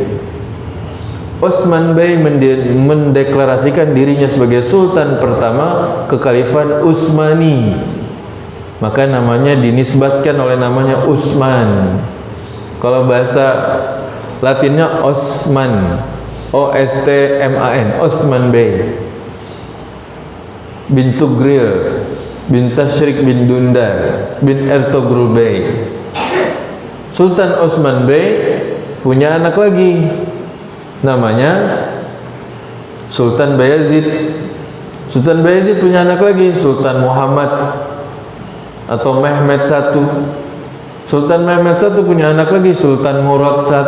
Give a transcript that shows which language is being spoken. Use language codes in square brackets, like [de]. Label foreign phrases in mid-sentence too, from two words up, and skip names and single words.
[id] Osman Bey mendeklarasikan dirinya sebagai sultan pertama Kekhalifan Utsmani. Maka namanya dinisbatkan oleh namanya Utsman. Kalau bahasa Latinnya Osman, O-S-T-M-A-N, Osman Bey bin Tugril bin Tashrik bin Dundar bin Ertugrul Bey. Sultan Osman Bey punya anak lagi, namanya Sultan Bayazid. Sultan Bayazid punya anak lagi, Sultan Muhammad atau Mehmed I. Sultan Mehmed I punya anak lagi, Sultan Murad I.